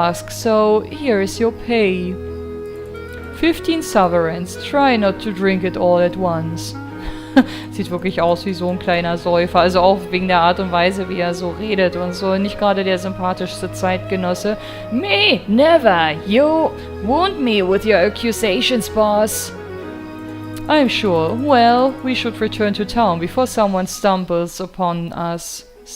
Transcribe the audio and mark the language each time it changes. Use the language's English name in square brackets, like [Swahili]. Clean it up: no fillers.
[English] So here is your pay. 15 sovereigns. Try not to drink it all at once. [German] Sieht wirklich aus wie so ein kleiner Säufer. Also auch wegen der Art und Weise, wie er so redet und so. Nicht gerade der sympathischste Zeitgenosse. [English] Me? Never. You wound me with your accusations, boss. I'm sure. Well, we should return to town before someone stumbles upon us.